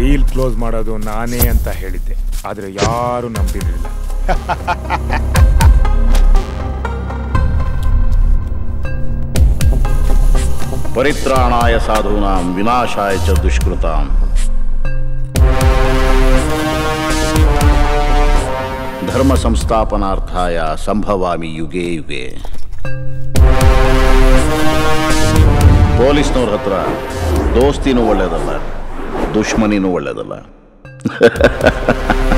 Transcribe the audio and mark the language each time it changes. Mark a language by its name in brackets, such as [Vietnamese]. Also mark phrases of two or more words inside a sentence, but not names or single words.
[Kannada] ಕ್ಲೋಸ್ ಮಾಡೋದು ನಾನೇ ಅಂತ ಹೇಳಿದ್ದೆ, ಆದರೆ ಯಾರು ನಂಬಿರಲಿಲ್ಲ. [Sanskrit] ಪರಿತ್ರಾಣಾಯ ಸಾಧೂನಾಂ ವಿನಾಶಾಯ ಚ ದುಷ್ಕೃತಾಂ. ಧರ್ಮ ಸಂಸ್ಥಾಪನಾರ್ಥಾಯ ಸಂಭವಾಮಿ ಯುಗೇ ಯುಗೇ. [Kannada] ಪೊಲೀಸ್ನವ್ರ ಹತ್ರ ದೋಸ್ತಿನೂ ಒಳ್ಳೇದಲ್ಲ, ದುಶ್ಮನಿನೂ ಒಳ್ಳೇದಲ್ಲ.